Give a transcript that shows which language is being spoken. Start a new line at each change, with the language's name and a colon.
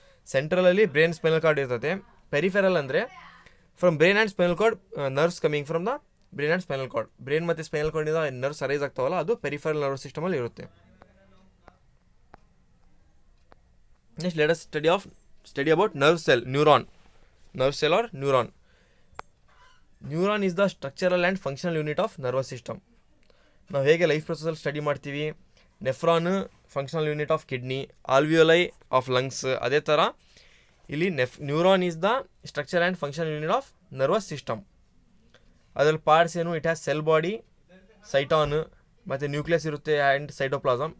Kannada: ಸೆಂಟ್ರಲಲ್ಲಿ brain spinal cord ಇರ್ತದೆ.
English: Peripheral ಅಂದರೆ from brain and spinal cord nerves coming from the brain and spinal cord.
Kannada: Brain ಮತ್ತು spinal ಕಾರ್ಡಿಂದ nerves arise ಆಗ್ತಾವಲ್ಲ, ಅದು peripheral nervous ಸಿಸ್ಟಮಲ್ಲಿ ಇರುತ್ತೆ.
English: Next, let us study about nerve cell, neuron. Nerve cell or neuron. Neuron is the structural and functional unit of nervous system.
Kannada: ನಾವು ಹೇಗೆ life ಪ್ರೊಸೆಸಲ್ಲಿ study ಮಾಡ್ತೀವಿ,
English: nephron functional unit of kidney, alveoli of lungs,
Kannada: ಅದೇ ಥರ ಇಲ್ಲಿ
English: Neuron is the structure and functional unit of nervous system.
Kannada: ಅದರಲ್ಲಿ parts ಏನು,
English: it has cell body,
Kannada: ಸೈಟಾನ್, ಮತ್ತು nucleus ಇರುತ್ತೆ ಆ್ಯಂಡ್ ಸೈಟೋಪ್ಲಾಸಮ್.